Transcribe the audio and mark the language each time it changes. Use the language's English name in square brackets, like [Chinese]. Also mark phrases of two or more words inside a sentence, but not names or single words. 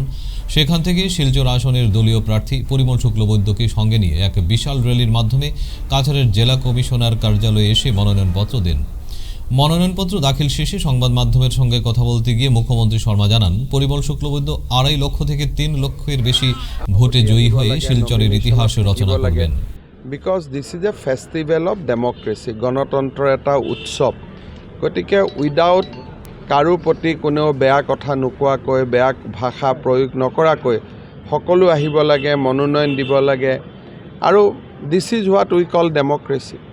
[Bangla] সেখান থেকে শিলচর আসনের দলীয় প্রার্থী পরিমল শুক্লবৈদ্যকে সঙ্গে নিয়ে এক বিশাল র্যালির মাধ্যমে কাছাড়ের জেলা কমিশনার কার্যালয়ে এসে মনোনয়নপত্র দেন। মনোনয়নপত্র দাখিল শেষে সংবাদ মাধ্যমের সঙ্গে কথা বলতে গিয়ে মুখ্যমন্ত্রী শর্মা জানান, পরিমল শুক্লবৈদ্য 2.5 লক্ষ থেকে 3 লক্ষের বেশি ভোটে জয়ী হয়ে শিলচরের ইতিহাস রচনা করবেন। [English] because this is a festival of democracy, [Assamese] গণতন্ত্ৰৰ এটা উৎসৱ। গতিকে উইদাউট কাৰো প্ৰতি কোনেও বেয়া কথা নোকোৱাকৈ, বেয়া ভাষা প্ৰয়োগ নকৰাকৈ সকলো আহিব লাগে, মনোনয়ন দিব লাগে। [English] আৰু this is what we call democracy.